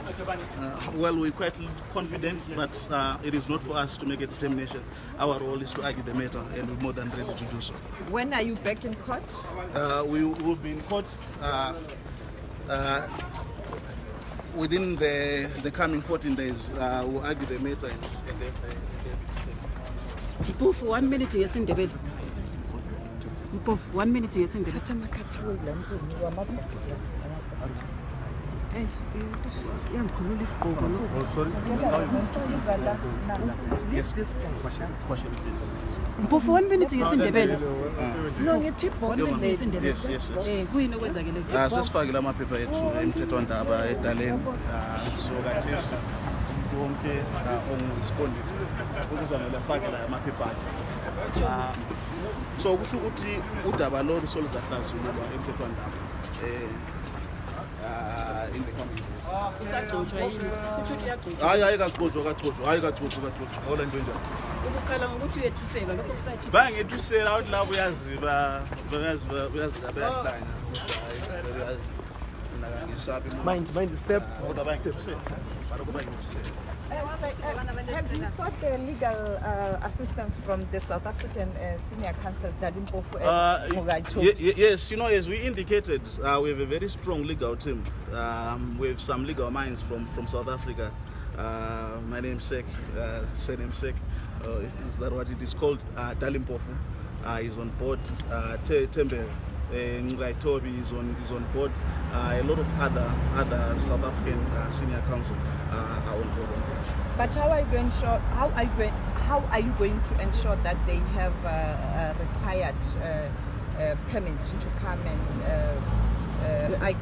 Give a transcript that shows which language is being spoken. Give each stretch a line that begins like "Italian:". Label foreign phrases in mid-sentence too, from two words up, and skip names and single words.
English: Well, we're quite confident, but it is not for us to make a determination. Our role is to argue the matter, and we're more than ready to do so. When are you back in court? We will be in court within the coming 14 days. We'll argue the matter and
North Ndebele: Mpofu, 1 minute yesindebele. Mpofu, 1 minute yesindebele. Yangikhulula isigqoko lo.
English: yes. Question, please.
North Ndebele: Mpofu, 1 minute yesindebele. No, ngithi bonus Yesindebele.
English: Yes.
North Ndebele: Kuyini okwenzakele? Sesifakile amaphepha ethu emthethwandaba edaleni so kathesi wonke ongispondile uzozamele afake la amaphepha akhe. So kusho ukuthi udaba lolu soluzahlazululwa emthethwandaba
English: in the coming days.
North Ndebele: Isagcotshwa yini? Kutho kuyagcotshwa. Hayi kagcotshwa awula into enjalo. Ukuqala ngokuthi uyethuselwa lokho kusayithusela. Bangethusela ukuthi labo uyaziba bayahlanya.
English: Mind the step. Have you sought the legal assistance from the South African Senior Counsel, Zanu-PF and Mogai? Yes, as we indicated, we have a very strong legal team. We have some legal minds from South Africa. My name is Sek, surname Sek. Is that what it is called? Zanu-PF is on board. Tembe Toby is on board. A lot of other South African senior counsel are on board. But how are you going to ensure that they have required permit to come and argue?